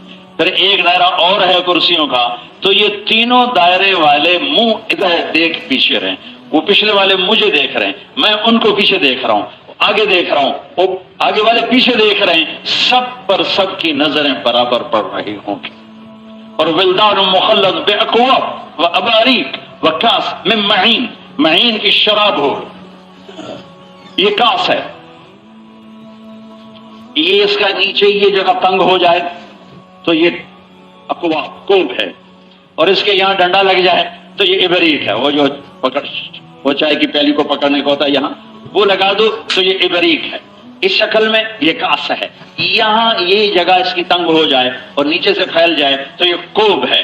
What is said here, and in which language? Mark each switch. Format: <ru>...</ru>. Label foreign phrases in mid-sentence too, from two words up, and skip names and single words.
<ur>پھر ایک دائرہ اور ہے کرسیوں کا، تو یہ تینوں دائرے والے منہ ادھر دیکھ پیچھے رہیں. وہ پچھلے والے مجھے دیکھ رہے ہیں، میں ان کو پیچھے دیکھ رہا ہوں، آگے دیکھ رہا ہوں، وہ آگے والے پیچھے دیکھ رہے ہیں. سب پر سب کی نظریں برابر پڑ رہی ہوں گی. اور</ur> <ar>ولدان مخلد باکواب واباریک وکاس من معین،</ar> <ur>معین کی شراب ہو، یہ کاس ہے، یہ اس کا نیچے یہ جگہ تنگ ہو جائے تو یہ اکواب کوب ہے، اور اس کے یہاں ڈنڈا لگ جائے تو یہ ابریق ہے، وہ جو پکڑ وہ چائے کی پیالی کو پکڑنے کو ہوتا ہے یہاں وہ لگا دو تو یہ ابریق ہے، اس شکل میں یہ کاس ہے، یہاں یہ جگہ اس کی تنگ ہو جائے اور نیچے سے پھیل جائے تو یہ کوب ہے۔</ur>